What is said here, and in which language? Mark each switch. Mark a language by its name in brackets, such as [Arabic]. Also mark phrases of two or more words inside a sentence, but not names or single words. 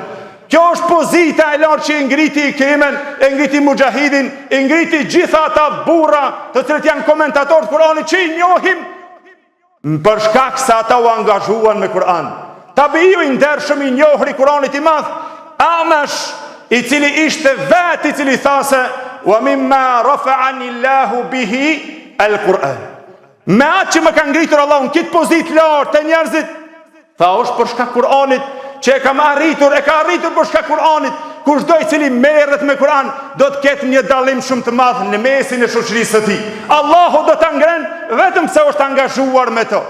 [Albanian] Kjo është pozita e lartë që e ngriti Ikrimen, e ngriti Mujahidin, e ngriti gjitha ata burra të cilët janë komentatorë të Kuranit që i njohim për shkak se ata u angazhuan me Kur'an. Tabiu i ndershëm i njohur i Kuranit i madh, Amash, i cili ishte vetë i cili thase [Arabic] wa mimma rafa'ani Allahu bihi al-Qur'an. [Albanian] Me atë që më ka ngritur Allahu në këtë pozitë lartë të njerëzit, tha është për shkak Kur'anit që e kam arritur, e ka arritur për shkak Kur'anit. Kushdo i cili merret me Kur'an do të ketë një dallim shumë të madh në mesin e shoqërisë së tij. Allahu do ta ngren vetëm se është angazhuar me to.